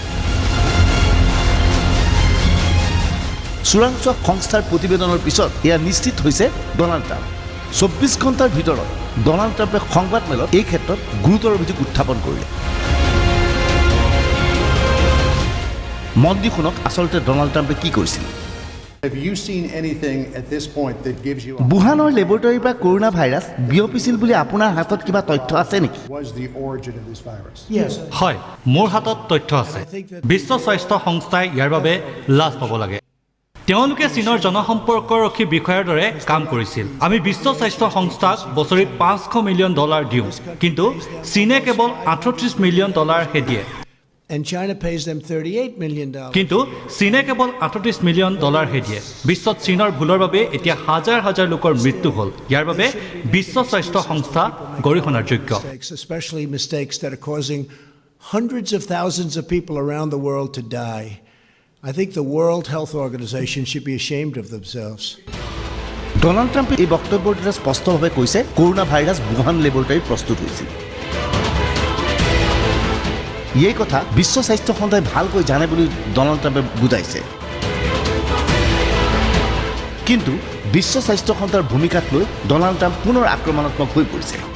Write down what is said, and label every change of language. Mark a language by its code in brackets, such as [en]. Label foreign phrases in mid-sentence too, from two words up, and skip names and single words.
[as] চোৰাংচোৱা সংস্থাৰ প্ৰতিবেদনৰ পিছত এয়া নিশ্চিত হৈছে ডনাল্ড ট্ৰাম্প 24 ঘণ্টাৰ ভিতৰত ডনাল্ড ট্ৰাম্পে সংবাদমেলত এই ক্ষেত্ৰত গুৰুতৰ অভিযোগ উত্থাপন কৰিলে মন দি শুনক আচলতে ডনাল্ড ট্ৰাম্পে কি কৰিছিল [en] Have you seen anything at this point that gives you [as] বুহানৰ লেবৰেটৰীৰ পৰা কৰোনা ভাইৰাছ বিয়পিছিল বুলি আপোনাৰ হাতত কিবা তথ্য আছে নেকি? [en] was the origin of this virus? Yes. [as] হয়, মোৰ হাতত তথ্য আছে। বিশ্ব স্বাস্থ্য সংস্থাই ইয়াৰ বাবে লাজ পাব লাগে। তেওঁলোকে চীনৰ জনসম্পৰ্কৰক্ষী বিষয়াৰ দৰে কাম কৰিছিল। আমি বিশ্ব স্বাস্থ্য সংস্থাক বছৰি $500 মিলিয়ন দিওঁ, কিন্তু চীনে কেৱল $38 মিলিয়ন হে দিয়ে। [en] And China pays them $38 million. [as] কিন্তু চীনে কেৱল $38 মিলিয়ন হে দিয়ে। বিশ্বত চীনৰ ভুলৰ বাবে এতিয়া হাজাৰ হাজাৰ লোকৰ মৃত্যু হ'ল। ইয়াৰ বাবে বিশ্ব স্বাস্থ্য সংস্থা গৰিহণাৰ যোগ্য। [en] Especially mistakes that are causing hundreds of thousands of people around the world to die. I think the World Health Organization should be ashamed of themselves. [as] ডনাল্ড ট্ৰাম্পে এই বক্তব্যৰ দ্বাৰা স্পষ্টভাৱে কৈছে কৰোনা ভাইৰাছ বুহান লেবৰেটৰীত প্ৰস্তুত হৈছিল। এই কথা বিশ্ব স্বাস্থ্য সংস্থাই ভালকৈ জানে বুলি ডনাল্ড ট্ৰাম্পে বুজাইছে। কিন্তু বিশ্ব স্বাস্থ্য সংস্থাৰ ভূমিকাক লৈ ডনাল্ড ট্ৰাম্প পুনৰ আক্ৰমণাত্মক হৈ পৰিছে।